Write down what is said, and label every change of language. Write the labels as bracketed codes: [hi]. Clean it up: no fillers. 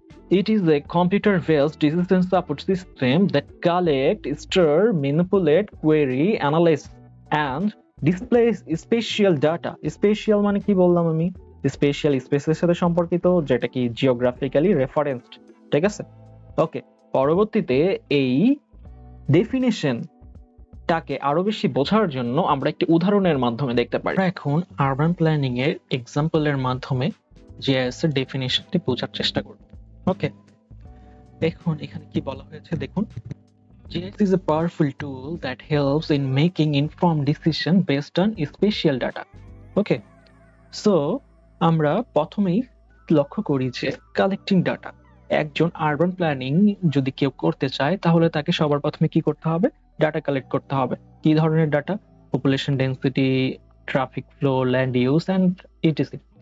[en] It is a computer-based decision support system that collect, store, manipulate, query, analyze, and displays spatial data. [bn] Spatial মানে কি বললাম আমি? Spatial স্পেসের সাথে সম্পর্কিত, যেটা কি জিওগ্রাফিক্যালি রেফারেন্সড। ঠিক আছে? ওকে, পরবর্তীতে এই ডেফিনেশন টাকে আরো বেশি বোঝার জন্য আমরা একটি উদাহরণের মাধ্যমে দেখতে পারি। এখন আরবান প্ল্যানিং এর এক্সাম্পলের মাধ্যমে জিআইএস এর ডেফিনিশনটি বোঝার চেষ্টা করব। ওকে, এখন এখানে কি বলা হয়েছে দেখুন। [en] GIS is a powerful tool that helps in making informed decision based on spatial data. Okay, so [bn] আমরা প্রথমেই লক্ষ্য করি যে কালেক্টিং ডাটা। একজন আরবান প্ল্যানিং যদি কেউ করতে চায় তাহলে তাকে সবার প্রথমে কি করতে হবে? ডাটা কালেক্ট করতে হবে। কি ধরনের data? Population density, traffic flow, land use and etc.